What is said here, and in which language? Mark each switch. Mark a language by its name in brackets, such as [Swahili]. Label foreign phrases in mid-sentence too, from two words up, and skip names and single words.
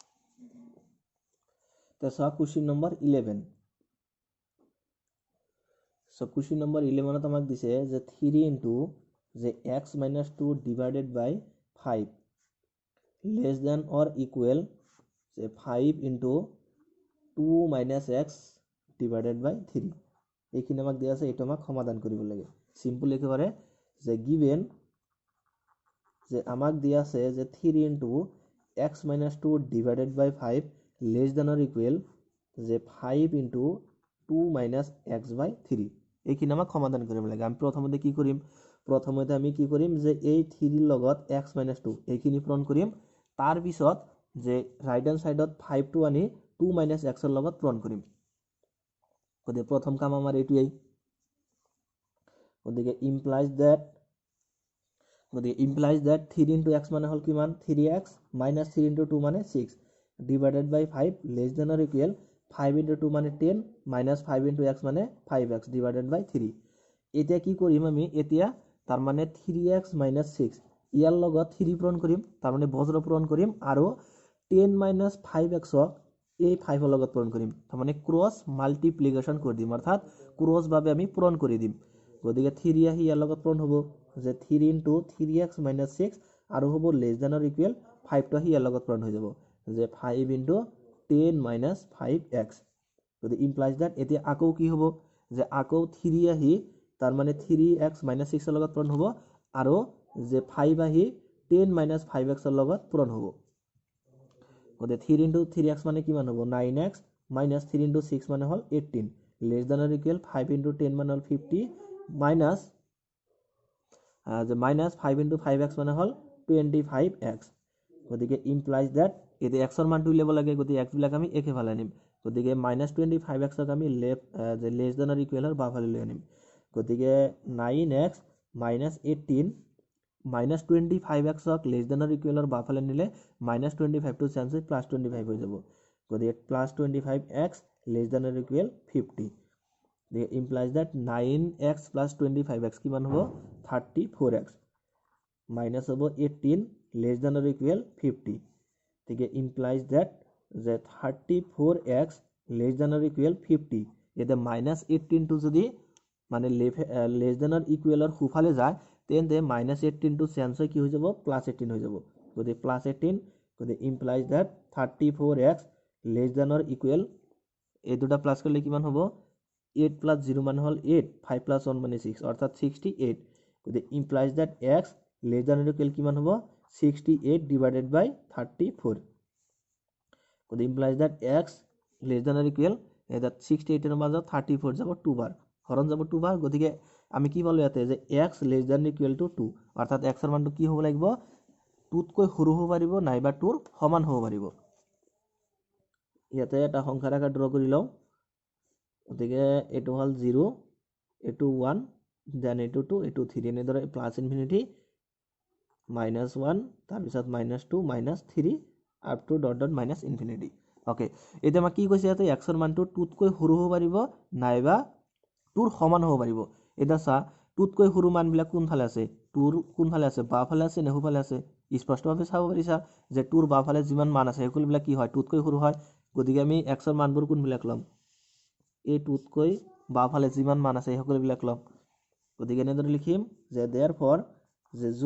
[Assamese] তাৰপিছত কোৱেশ্চন নম্বৰ 11 [English] so question number 11 [Assamese] ত আমাক দিছে যে 3 ইনটু যে x - 2 [English] divided by 5 less than or equal [Assamese] যে 5 ইনটু 2 - x [English] divided by 3 [Assamese] এইখিনি আমাক দিয়া আছে এটা আমাক সমাধান কৰিব লাগে সিম্পল একেবারে যে গিভেন যে আমাক দিয়া আছে যে 3 ইনটু x - 2 [English] divided by 5 less than or equal [Assamese] যে 5 ইনটু 2 - x বাই 3 এইখিনি আমাক সমাধান কৰিব লাগে আমি প্ৰথমতে কি কৰিম যে এই 3 ৰ লগত x - 2 এইখিনি পূৰণ কৰিম তাৰ পিছত যে [English] right hand side [Assamese] 5 টো আনি 2 - x ৰ লগত পূৰণ কৰিম গতিকে প্ৰথম কাম আমাৰ এইটোই গতিকে [English] implies that 3 into x [Assamese] মানে হল কিমান [English] 3x minus 3 into 2 [Assamese] মানে [English] 6 divided by 5 less than or equal 5 into 2 [Assamese] মানে [English] 10 minus 5 into x [Assamese] মানে [English] 5x divided by 3 [Assamese] এতিয়া কি কৰিম আমি এতিয়া তাৰ মানে [English] 3x minus 6 [Assamese] ইয়াৰ লগত 3 পূৰণ কৰিম তাৰ মানে বজ্ৰ পূৰণ কৰিম আৰু [English] 10 minus 5x [Assamese] এই 5 ৰ লগত পূৰণ কৰিম তাৰ মানে [English] cross multiplication [Assamese] কৰি দিম অৰ্থাৎ ক্ৰস ভাবে আমি পূৰণ কৰি দিম গতিকে 3 আহি ইয়াৰ লগত পূৰণ হ'ব যে [English] 3 into 3x minus 6 [Assamese] আৰু হ'ব [English] less than or [Assamese] equal 5 টো আহি ইয়াৰ লগত পূৰণ হৈ যাব যে [English] 5 into 10 minus 5x [Assamese] গতিকে [English] implies that [Assamese] এতিয়া আকৌ কি হ'ব যে আকৌ 3 আহি তাৰ মানে [English] 3x minus 6 [Assamese] ৰ লগত পূৰণ হ'ব আৰু যে 5 আহি [English] 10 minus 5x [Assamese] ৰ লগত পূৰণ হ'ব গতিকে [English] 3 into 3x [Assamese] মানে কিমান হ'ব [English] 9x minus 3 into 6 [Assamese] মানে হল [English] 18 less than or equal 5 into 10 [Assamese] মানে হল [English] 50 minus minus 5 into 5x [Assamese] মানে হল 25x গতিকে [English] implies that [Assamese] এতে x ৰ মানটো উলিয়াব লাগে গতিকে x বিলাক আমি একেফালে আনিম গতিকে -25x ক আমি যে [English] less than or equal [Assamese] ৰ বাওফালে লৈ আনিম গতিকে [English] 9x minus 18 minus 25x [Assamese] ক [English] less than or equal [Assamese] ৰ বাওফালে নিলে -25 টো চেঞ্জ হৈ +25 হৈ যাব গতিকে [English] +25x less than or equal 50 This implies that 9x plus 25x [Assamese] কিমান হ'ব [English] 34x minus [Assamese] হ'ব [English] 18 less than or equal 50 [Assamese] ঠিক [English] implies that 34x less than or equal 50 [Assamese] এটা -18 টো যদি মানে [English] less than or equal [Assamese] ৰ সোফালে যায় তেন্তে -18 টো চেঞ্জ হৈ কি হৈ যাব +18 হৈ যাব গতিকে +18 গতিকে [English] implies that 34x less than or equal [Assamese] এই দুটা প্লাস করলে কিমান হ'ব 8 [English] plus 0 [Assamese] মানে হল 8 [English] 5 plus 1 [Assamese] মানে 6 অর্থাৎ 68 গতিকে [English] implies that x less than equal [Assamese] কিমান হ'ব 68 ডিভাইডেড বাই 34 গতিকে [English] implies that x less than equal that 68 [Assamese] এর মাজত 34 যাব 2 বার হরণ যাব 2 বার গতিকে আমি কি বলবো ইয়াতে যে x [English] less than equal to 2 [Assamese] অর্থাৎ x এর মানটো কি হ'ব লাগিব 2 তকৈ সৰু হ'ব পাৰিব নাইবা 2 ৰ সমান হ'ব পাৰিব ইয়াতে এটা সংখ্যা ৰেখা ড্ৰ কৰি লওঁ গতিকে এটো হল 0 এটো 1 দেন এটো 2 এটো 3 এনেদৰে [English] plus infinity [Assamese] -1 তাৰ পিছত -2 -3 [English] up to dot dot minus infinity okay [Assamese] এটা মা কি কৈছে ইয়াতে x ৰ মানটো 2 তকৈ সৰু হ'ব পাৰিব নাইবা 2 ৰ সমান হ'ব পাৰিব এটা সা 2 তকৈ সৰু মানবিলাক কোন ফালে আছে 2 ৰ কোন ফালে আছে বা ফালে আছে নে হু ফালে আছে স্পষ্টভাৱে চাব পাৰিছা যে 2 ৰ বা ফালে যিমান মান আছে সকলোবিলাক কি হয় 2 তকৈ সৰু হয় গতিকে আমি x ৰ মানবোৰ কোনবিলাক লম এই 2 তকৈ বা ফালে যিমান মান আছে সকলোবিলাক লম গতিকে এনেদৰে লিখিম যে therefore যে